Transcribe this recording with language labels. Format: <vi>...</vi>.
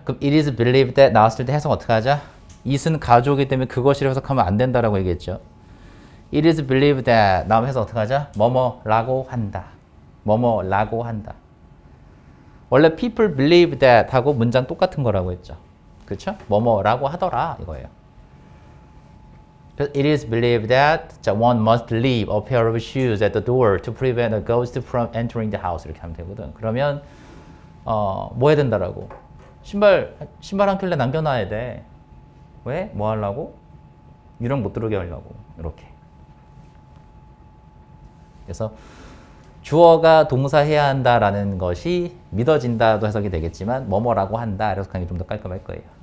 <ko>그럼</ko> <en>it is believed that</en> <ko>나왔을 때 해석 어떻게 하자? it은 가주어이기 때문에 그것이라 해석하면 안 된다라고 얘기했죠.</ko> <en>It is believed that</en> <ko>나오면 해석 어떻게 하자? 뭐뭐라고 한다. 뭐뭐라고 한다. 원래</ko> <en>people believe that</en> <ko>하고 문장 똑같은 거라고 했죠. 그렇죠? 뭐뭐라고 하더라 이거예요.</ko> <en>It is believed that one must leave a pair of shoes at the door to prevent a ghost from entering the house</en> <ko>이렇게 하면 되거든. 그러면 뭐 해야 된다라고? 신발 한 켤레 남겨놔야 돼. 왜? 뭐 하려고? 유령 못 들어오게 하려고. 이렇게. 그래서 주어가 동사해야 한다라는 것이 믿어진다도 해석이 되겠지만 뭐뭐라고 한다 해석하는 게 좀 더 깔끔할 거예요.</ko>